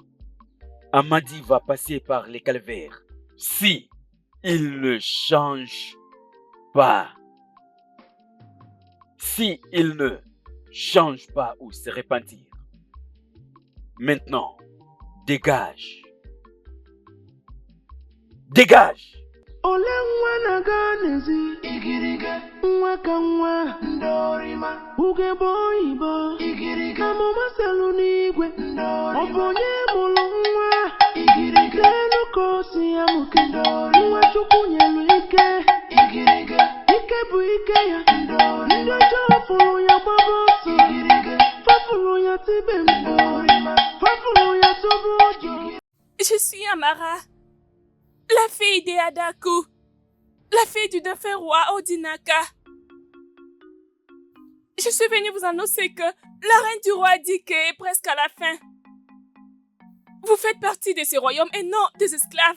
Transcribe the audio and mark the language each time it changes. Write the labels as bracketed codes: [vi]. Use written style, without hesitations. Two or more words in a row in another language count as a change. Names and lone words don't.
[fr] Amadi va passer par les calvaires si il ne change pas. Si il ne change pas ou se repentir. Maintenant, dégage. Dégage! [ig] Ole nwa na-aga n'ezi igirige nwa ka nwa ndorima ugegbe oyibo igirige amụma selu n'igwe ndorima ọ bụ onye mụrụ nwa igirige n'elu ka o si ya mụke ndorima nwa Chukwu nyelu ike igirige ike bụ ike ya ndorima ndị ọjọọ fụrụ ya gbaba ọsọ igirige fafụrụ ya tibe ndorima fafụrụ ya tụbụ ọjọọ. [fr] Je suis Amara, la fille de Adaku, la fille du défunt roi Odinaka. Je suis venue vous annoncer que la reine du roi Dike est presque à la fin. Vous faites partie de ce royaume et non des esclaves.